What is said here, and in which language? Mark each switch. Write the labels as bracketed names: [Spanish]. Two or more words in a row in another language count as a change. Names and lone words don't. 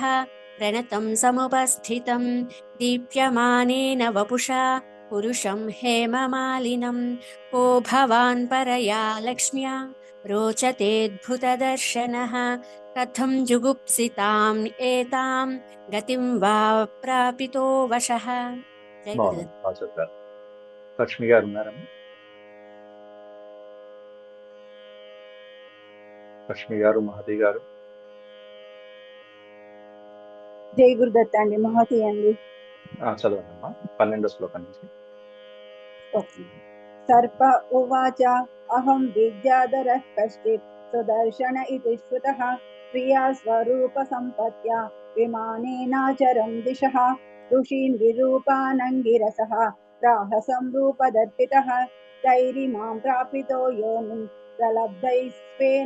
[Sanskrit] प्रणतं समुपस्थितं दीप्यमानेन वपुषा पुरुषं हेममालिनं को भवान् परया लक्ष्म्या रोचतेऽद्भुतदर्शनः कथं जुगुप्सिताम् एतां गतिं वा प्रापितो वशः. जय गुरुदेव. [Telugu] లక్ష్మి గారు ఉన్నారమ్మా? లక్ష్మి గారు, మహతి గారు. జై గురుదత్త అండి, మహతి అండి. చదవండమ్మా 12వ శ్లోకం నుంచి. [Sanskrit] सर्प उवाच अहं विद्याधरः कश्चित् सुदर्शन इति श्रुतः प्रिया स्वरूपसम्पत्या विमानेनाचरं दिशः ऋषीन् विरूपानङ्गिरसः राहसं रूपदर्पितः तैरिमां प्रापितो योनिं प्रलब्धैः स्वेन